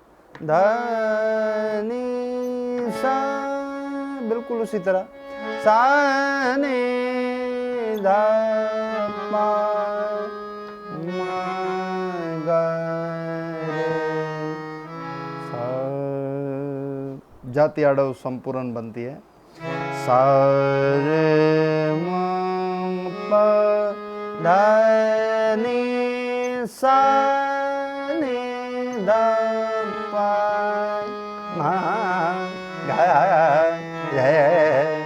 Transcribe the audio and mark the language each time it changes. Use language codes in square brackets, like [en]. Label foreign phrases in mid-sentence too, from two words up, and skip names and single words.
[hi] ध नि सा, बिल्कुल उसी तरह। सा नि ध पा जाति आड़व संपूर्ण बनती है। सा रे म प ध नि सा नि ध प म ग रे